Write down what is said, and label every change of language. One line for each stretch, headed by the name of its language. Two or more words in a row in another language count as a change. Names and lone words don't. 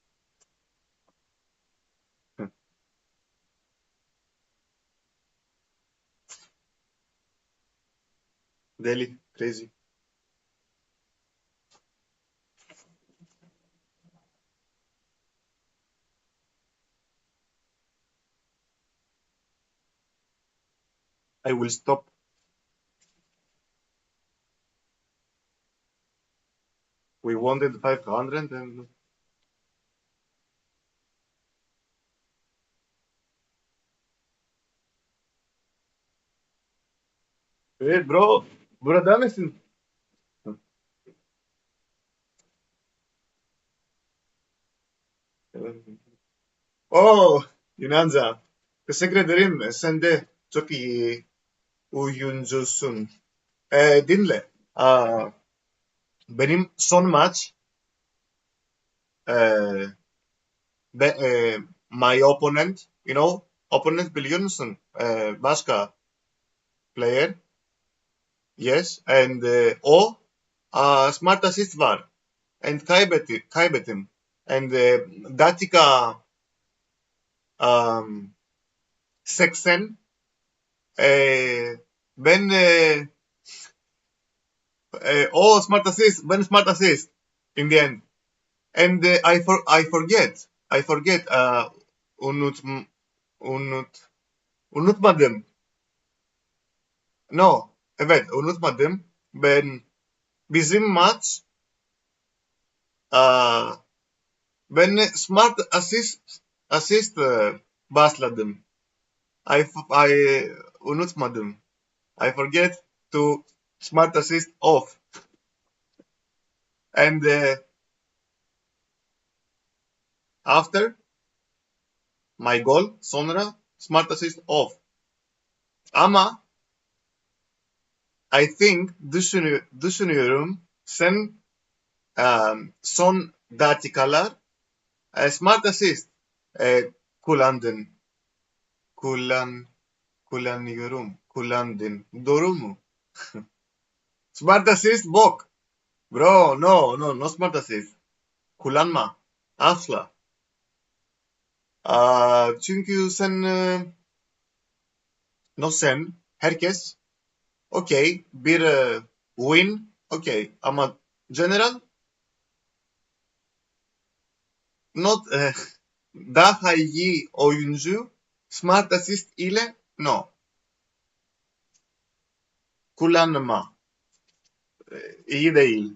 Turkish: Deli,
English: crazy. I will stop. We wanted 500 and... Hey bro,
Turkish: burada mısın? Oh, Yunanca. Teşekkür ederim. Sen de çok iyi oyuncusun. Dinle. Benim son maç
English: my opponent, you know, opponent
Turkish: biliyor musun? Başka player. Yes. And o smart assist var. And kaybettim. And dakika 80 ben smart assist, ben smart assist
English: in the end. And I forget unutmadım.
Turkish: No, evet unutmadım. Ben bizim maç ben smart assist başladım. I unutmadım.
English: I forget to smart assist off. And after my goal sonra smart assist off.
Turkish: Ama
English: I think
Turkish: düşünüyorum sen son dakikalar smart assist kullandın. Kullandın. Doğru mu?
English: Smart assist bok. Bro, no smart assist.
Turkish: Kullanma. Asla. Çünkü sen herkes okey bir win okey ama
English: general not
Turkish: daha iyi oyuncu smart assist ile no kullanma iyi değil.